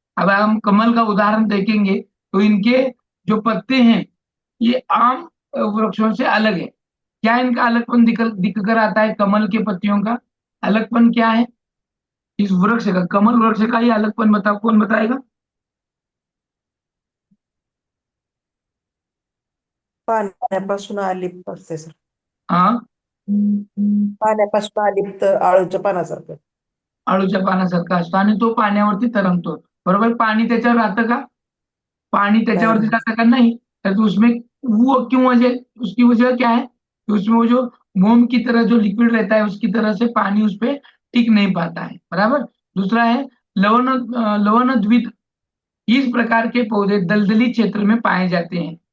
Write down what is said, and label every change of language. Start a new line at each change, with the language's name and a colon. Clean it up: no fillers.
Hindi: अब हम कमल का उदाहरण देखेंगे, तो इनके जो पत्ते हैं, ये आम वृक्षों से अलग है। क्या इनका अलगपन दिख कर आता है, कमल के पत्तियों का अलगपन क्या है, इस वृक्ष का, कमल वृक्ष का ये अलगपन बताओ, कौन बताएगा?
Marathi: पाण्यापासून अलिप्त असते सर. हाँ, पाण्यापासून अलिप्त आळूच्या पानासारखं. आळूच्या पानासारखा असतो आणि तो पाण्यावरती तरंगतो, बरोबर। पाणी त्याच्यावर राहतं का? पानी त्याच्यावरती नाही. जाता का?
Hindi: नहीं। तो उसमें वो क्यों वजह, उसकी वजह क्या है कि उसमें वो जो मोम की तरह जो लिक्विड रहता है, उसकी तरह से पानी उस पर टिक नहीं पाता है, बराबर। दूसरा है लवणद्वित। इस प्रकार के पौधे दलदली क्षेत्र में पाए जाते हैं।